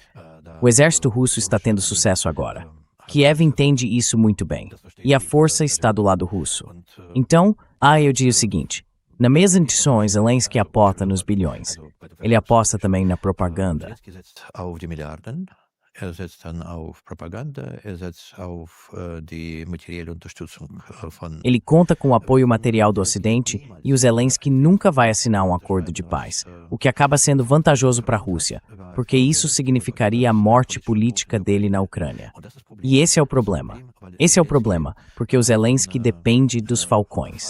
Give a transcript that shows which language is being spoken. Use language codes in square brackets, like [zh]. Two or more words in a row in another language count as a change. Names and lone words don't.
[pt] O exército russo está tendo sucesso agora. Kiev entende isso muito bem, e a força está do lado russo. Então, eu digo o seguinte, na mesa de sonhos, Zelensky aposta nos bilhões. Ele aposta também na propaganda. [de] setzt dann auf Propaganda, setzt auf die materielle Unterstützung von. [pt] Ele conta com o apoio material do Ocidente e o Zelensky nunca vai assinar um acordo de paz, o que acaba sendo vantajoso para a Rússia, porque isso significaria a morte política dele na Ucrânia. E esse é o problema. Esse é o problema, porque o Zelensky depende dos falcões.